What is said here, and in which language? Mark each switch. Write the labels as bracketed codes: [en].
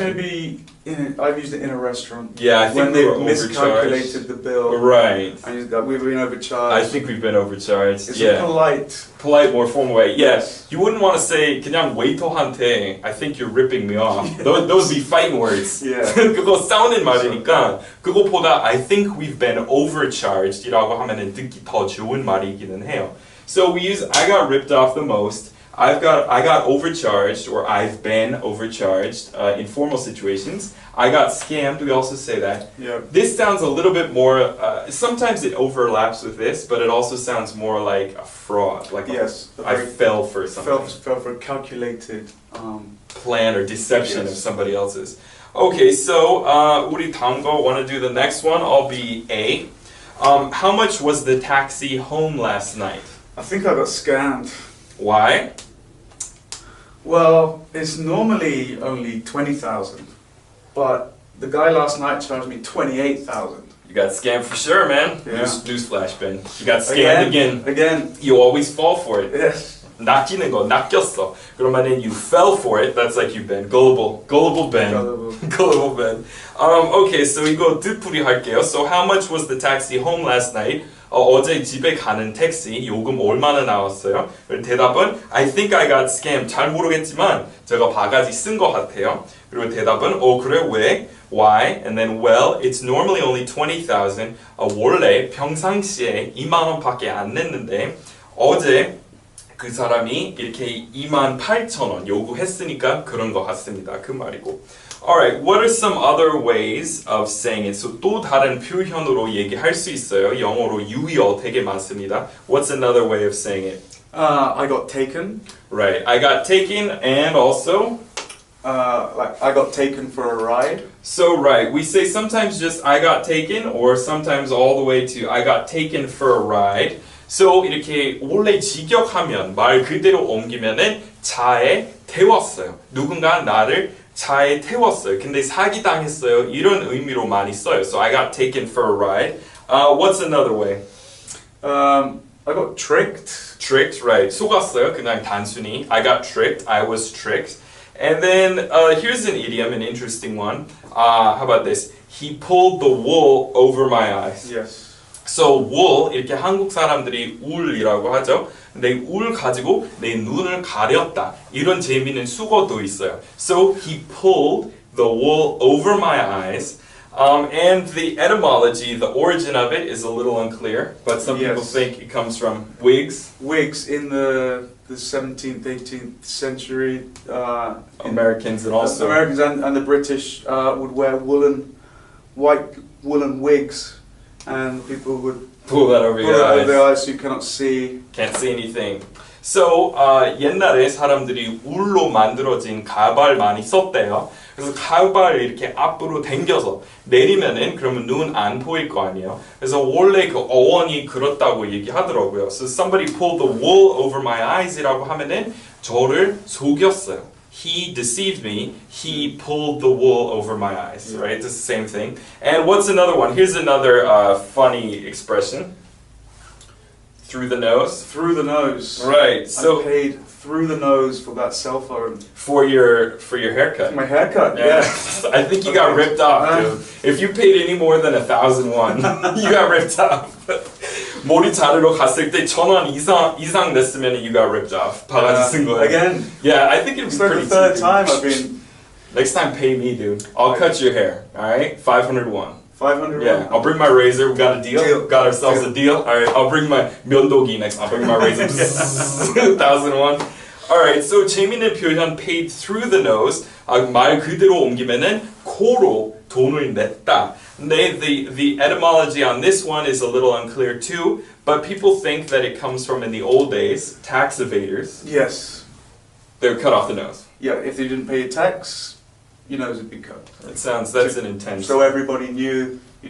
[en] Maybe I've used it in a restaurant. Yeah, I think we they were miscalculated the bill. Right. And we've been overcharged. I think we've been overcharged. It's yeah. polite, more formal way. Yes. You wouldn't want to say [ko] 그냥 웨이터한테 [en] I think you're ripping me off. Those would be fighting words. Yeah. [ko] 그거 싸우는 말이니까 그거보다 [en] I think we've been overcharged [ko] 이라고 하면은 듣기 더 좋은 말이기는 해요. [en] So we use I got ripped off the most. I got overcharged or I've been overcharged in formal situations. I got scammed. We also say that. Yeah. This sounds a little bit more. Sometimes it overlaps with this, but it also sounds more like a fraud. Like I fell for something. Fell for a calculated plan or deception of somebody else's. Okay, so [ko] 우리 다음 거 [en] want to do the next one? I'll be A. How much was the taxi home last night? I think I got scammed. Why? Well, it's normally only 20,000, but the guy last night charged me 28,000. You got scammed for sure, man. Yeah. Newsflash, Ben. You got scammed again. Again. You always fall for it. Yes. [ko] 낚이는 거, 낚였어. 그러면은 [en] you fell for it. That's like you've been gullible Ben. Gullible Ben. Okay, so [ko] 이거 뜻풀이 할게요. [en] So how much was the taxi home last night? [ko] 어제 집에 가는 택시 요금 얼마나 나왔어요? 대답은 [en] I think I got scammed. [ko] 잘 모르겠지만 제가 바가지 쓴 것 같아요. 그리고 대답은 그래 왜? Why? [en] And then well, it's normally only 20,000. [ko] 원래 평상시에 2만 원밖에 안 냈는데 어제 그 사람이 이렇게 28,000원 요구했으니까 그런 것 같습니다. 그 말이고. [en] Alright, what are some other ways of saying it? [ko] So 또 다른 표현으로 얘기할 수 있어요. 영어로 유의어 되게 많습니다. [en] What's another way of saying it? I got taken. Right, I got taken and also? Like I got taken for a ride. So right, we say sometimes just I got taken or sometimes all the way to I got taken for a ride. [ko] So 이렇게 원래 직역하면 말 그대로 옮기면은 차에 태웠어요. 누군가 나를 차에 태웠어요. 근데 사기 당했어요. 이런 의미로 많이 써요. [en] So I got taken for a ride. What's another way? I got tricked. Tricked, right. [ko] 속았어요. 그냥 단순히 [en] I got tricked. I was tricked. And then here's an idiom, an interesting one. How about this? He pulled the wool over my eyes. Yes. [ko] So wool 이렇게 한국 사람들이 울이라고 하죠. 근데 울 가지고 내 눈을 가렸다. 이런 재미있는 수어도 있어요. [en] So he pulled the wool over my eyes. And the etymology, the origin of it is a little unclear, but some people think it comes from wigs. Wigs in the 17th, 18th century. Americans and also Americans and the British would wear white woolen wigs. And people would pull that over your eyes. Their eyes so you cannot see. Can't see anything. [ko] So 옛날에 사람들이 울로 만들어진 가발 많이 썼대요. 그래서 가발을 이렇게 앞으로 당겨서 내리면은 그러면 눈 안 보일 거 아니에요. 그래서 원래 그 어원이 그렇다고 얘기하더라고요. [en] So somebody pulled the wool over my eyes [ko] 이라고 하면은 저를 속였어요. [en] He deceived me. He pulled the wool over my eyes. Right? It's the same thing. And what's another one? Here's another funny expression. Through the nose. Through the nose. Right. So I paid through the nose for that cell phone. For your haircut. My haircut. Yeah. Yeah. I think you got ripped off, dude. If you paid any more than 1,001, you got ripped off. [ko] 머리 자르러 갔을 때 1,000원 이상 냈으면 [en] you got ripped off. [ko] 바가지 쓴 거예요. [en] Again. Yeah, I think it was pretty the third cheap. time I've been. Next time, pay me, dude. I'll cut your hair. All right, 501. 500. Yeah, I'll bring my razor. We got a deal. Got ourselves a deal. All right, I'll bring my 면도기 next. I'll bring my razor. 1,001. All right, so [ko] 재미있는 표현 [en] paid through the nose. [ko] 말 그대로 옮기면은 코로 돈을 냈다. [en] The etymology on this one is a little unclear too, but people think that it comes from in the old days, tax evaders. Yes. They were cut off the nose. Yeah, if they didn't pay your tax, your nose would be cut. That's an intention. So everybody knew you